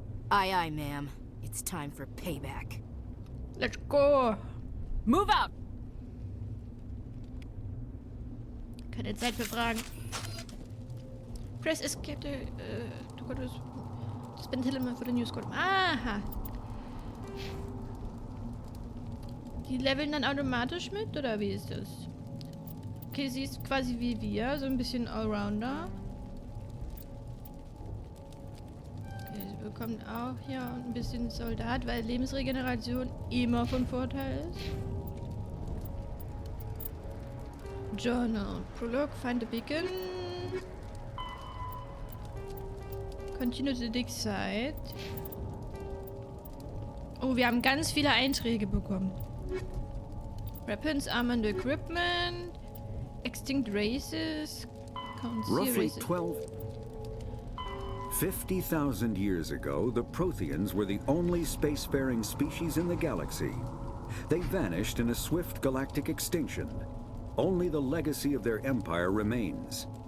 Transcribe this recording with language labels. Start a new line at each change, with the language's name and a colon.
English: Aye, aye, ma'am. It's time for payback. Let's go! Move out!
German: Keine Zeit für Fragen.
English: Press Escape to go to spend element for the new squad. Aha!
German: Die leveln dann automatisch mit, oder wie ist das? Okay, sie ist quasi wie wir, so ein bisschen Allrounder. Sie bekommt auch hier ein bisschen Soldat, weil Lebensregeneration immer von Vorteil ist.
English: Journal. Prologue, find the beacon. Continue the dig site.
German: Oh, wir haben ganz viele Einträge bekommen.
English: Weapons, Armor and Equipment. Extinct Races. Roughly 50,000 years ago, the Protheans were the only spacefaring species in the galaxy. They vanished in a swift galactic extinction. Only the legacy of their empire remains.